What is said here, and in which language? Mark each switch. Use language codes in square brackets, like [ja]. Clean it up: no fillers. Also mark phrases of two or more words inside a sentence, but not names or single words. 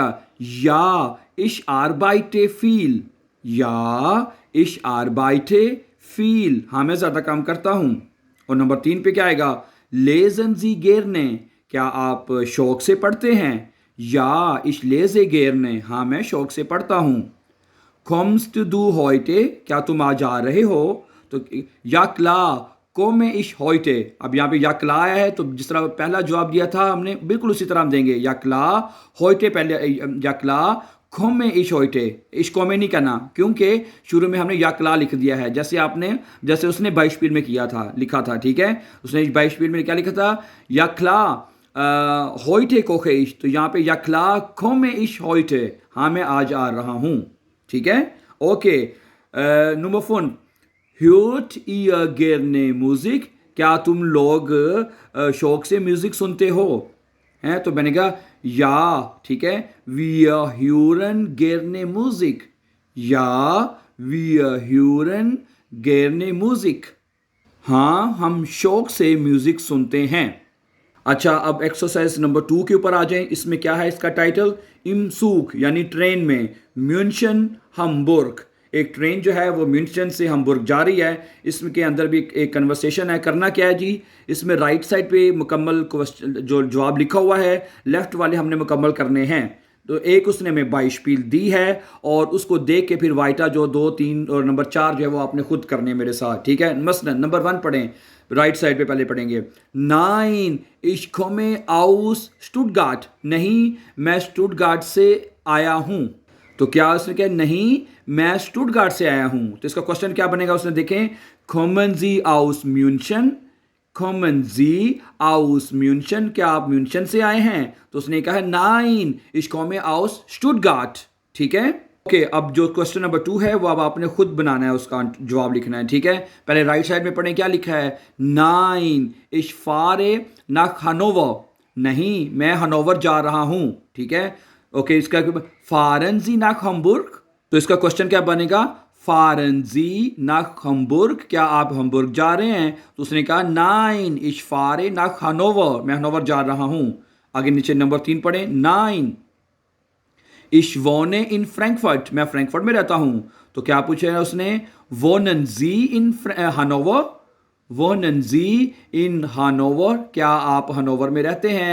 [de] Ja, ich arbeite viel, ja, ich arbeite viel, [hi] हाँ मैं ज़्यादा काम करता हूँ। और नंबर 3 पे क्या आएगा? [de] Lesen Sie gerne, [hi] क्या आप शौक से पढ़ते हैं? [de] Ja, ich lese gerne, [hi] हाँ मैं शौक से पढ़ता हूँ। [de] Kommst du heute, [hi] क्या तुम आज आ रहे हो? [de] तो ja, klar komme ich heute, [hi] अब यहाँ पे [de] ja, klar [hi] आया है तो जिस तरह पहला जवाब दिया था हमने बिल्कुल उसी तरह हम देंगे। [de] ja, klar, heute [hi] पहले, [de] ja, klar, komme ich heute, ich komme [hi] नहीं करना क्योंकि शुरू में हमने या क्ला लिख दिया है, जैसे उसने बाईशपील में किया था, लिखा था, ठीक है। उसने बाईशपील में क्या लिखा था? [de] ja, klar heute koche ich, [hi] तो यहाँ पे [de] ja, klar komme ich heute, [hi] हाँ मैं आज आ रहा हूँ, ठीक है। ओके, नंबर 4, [de] hört ihr gerne Musik, [hi] क्या तुम लोग शौक से म्यूजिक सुनते हो? हैं तो बनेगा [de] या, [hi] ठीक है। [de] wir hören gerne Musik, या wir hören gerne Musik, [hi] हाँ हम शौक से म्यूजिक सुनते हैं। अच्छा, अब एक्सरसाइज नंबर 2 के ऊपर आ जाएं। इसमें क्या है इसका टाइटल? [de] im Zug, [hi] यानी ट्रेन में। म्यूनशन हम्बुर्ग, एक ट्रेन जो है वो म्यूनशन से हम्बुर्ग जा रही है। इसमें के अंदर भी एक कन्वर्सेशन है। करना क्या है जी? इसमें राइट साइड पे मुकम्मल क्वेश्चन जो जवाब लिखा हुआ है, लेफ्ट वाले हमने मुकम्मल करने हैं। तो एक उसने हमें बाईशपील दी है और उसको देख के फिर वाइटा जो 2, 3 और नंबर 4 जो है वो आपने खुद करने मेरे साथ, ठीक है। मसलन नंबर 1 पढ़ें, राइट साइड पे पहले पढ़ेंगे। [de] Nein, ich komme aus Stuttgart, [hi] नहीं मैं स्टुटगार्ट से आया हूं। तो क्या उसने कहा? नहीं मैं स्टुटगार्ट से आया हूं। तो इसका क्वेश्चन क्या बनेगा? उसने देखें, [de] kommen Sie aus München, kommen Sie aus München, [hi] क्या आप म्यूनशन से आए हैं? तो उसने कहा [de] Nein, ich komme aus Stuttgart, [hi] ठीक है। ओके, अब जो क्वेश्चन नंबर 2 है वो अब आपने खुद बनाना है, उसका जवाब लिखना है, ठीक है। पहले राइट साइड में पढ़ें, क्या लिखा है? [de] Nein, ich fahre nach Hannover, [hi] नहीं मैं हनोवर जा रहा हूं, ठीक है। [de] ओके, इसका fahren Sie nach Hamburg, [hi] तो इसका क्वेश्चन क्या बनेगा? [de] fahren Sie nach Hamburg, [hi] क्या आप हम्बुर्ग जा रहे हैं? तो उसने कहा [de] Nein, ich fahre nach Hannover, [hi] मैं हनोवर जा रहा हूं। आगे नीचे नंबर 3 पढ़ें। [de] Nein, ich wohne in Frankfurt, [hi] मैं फ्रैंकफर्ट में रहता हूं। तो क्या पूछा है उसने? [de] Wohnen Sie in Hannover, wohnen Sie in Hannover, [hi] क्या आप हनोवर में रहते हैं?